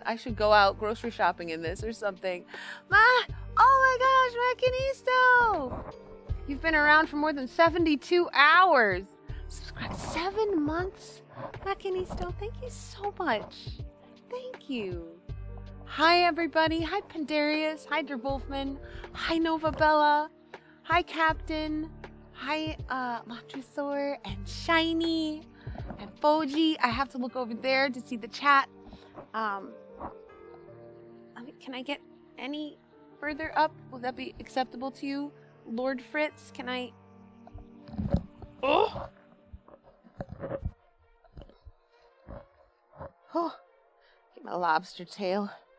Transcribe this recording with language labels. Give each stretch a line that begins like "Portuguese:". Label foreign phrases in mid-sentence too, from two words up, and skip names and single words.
English: I should go out grocery shopping in this or something. Oh my gosh, Macanisto! You've been around for more than 72 hours. Subscribe 7 months. Macanisto, thank you so much. Thank you. Hi everybody. Hi Pandarius. Hi Derwolfman. Hi Nova Bella. Hi Captain. Hi Montresor and Shiny and Foji. I have to look over there to see the chat. Can I get any further up? Will that be acceptable to you, Lord Fritz? Can I? Oh. Get my lobster tail.